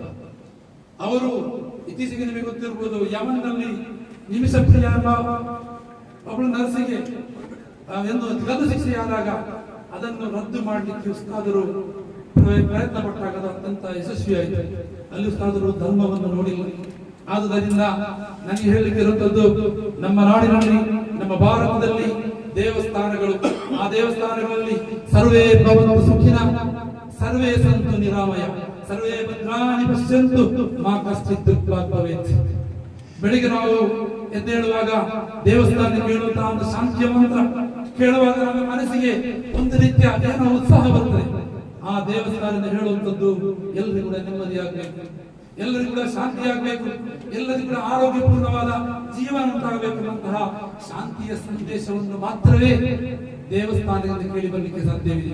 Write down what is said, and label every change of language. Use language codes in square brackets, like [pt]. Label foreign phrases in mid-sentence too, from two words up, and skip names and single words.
[kn] ಅವರು ಇತ್ತೀಚೆಗೆ ನಿಮಗೆ ಗೊತ್ತಿರಬಹುದು, ಯಮನ್ನಲ್ಲಿ ನಿಮಿಷಪ್ರಿಯ ಎಂಬ ಒಬ್ಬಳು ನರ್ಸಿಗೆ ಎಂದು ಗಲ್ಲು ಶಿಕ್ಷೆಯಾದಾಗ ಅದನ್ನು ರದ್ದು ಮಾಡಲಿಕ್ಕೆ ಉಸ್ತಾದರು ಪ್ರಯತ್ನ ಪಟ್ಟಾಗ ಅತ್ಯಂತ ಯಶಸ್ವಿಯಾಯಿತು. ಅಲ್ಲಿ ಉಸ್ತಾದರು ಧರ್ಮವನ್ನು ನೋಡಿಲ್ಲ. ಆದುದರಿಂದ ನನಗೆ ಹೇಳಲಿಕ್ಕೆ ಇರುವಂತದ್ದು, ನಮ್ಮ ನಾಡಿನಲ್ಲಿ, ನಮ್ಮ ಭಾರತದಲ್ಲಿ ದೇವಸ್ಥಾನಗಳು, ಆ ದೇವಸ್ಥಾನಗಳಲ್ಲಿ [sa] ಸರ್ವೇ ಭವಂತು ಸುಖಿನ, ಸರ್ವೇ ಸಂತು ನಿರಾಮಯ, ಸರ್ವೇ ಭದ್ರಾಣಿ ಪಶ್ಯಂತು ಮಾ ಕಶ್ಚಿತ್ ದುಃಖಾತ್ ಭವೇತ್. [kn] ಬೆಳಿಗ್ಗೆ ನಾವು ಎದ್ದೇಳುವಾಗ ದೇವಸ್ಥಾನಕ್ಕೆ ಕೇಳುವಂತಹ ಒಂದು ಶಾಂತಿಯ ಮಂತ್ರ ಕೇಳುವಾಗ ನಮ್ಮ ಮನಸ್ಸಿಗೆ ಒಂದು ರೀತಿಯ ಏನೋ ಉತ್ಸಾಹ ಬರ್ತದೆ. ಆ ದೇವಸ್ಥಾನದಿಂದ ಹೇಳುವಂತದ್ದು ಎಲ್ಲರಿಗೂ ಕೂಡ ನೆಮ್ಮದಿಯಾಗಬೇಕು, ಎಲ್ಲರಿಗೂ ಕೂಡ ಶಾಂತಿ ಆಗಬೇಕು, ಎಲ್ಲರಿಗೂ ಕೂಡ ಆರೋಗ್ಯಪೂರ್ಣವಾದ ಜೀವನ ಉಂಟಾಗಬೇಕು ಅನ್ನುವಂತಹ ಶಾಂತಿಯ ಸಂದೇಶವನ್ನು ಮಾತ್ರವೇ ದೇವಸ್ಥಾನದಿಂದ ಕೇಳಿ ಬರಲಿಕ್ಕೆ ಸಾಧ್ಯವಿದೆ.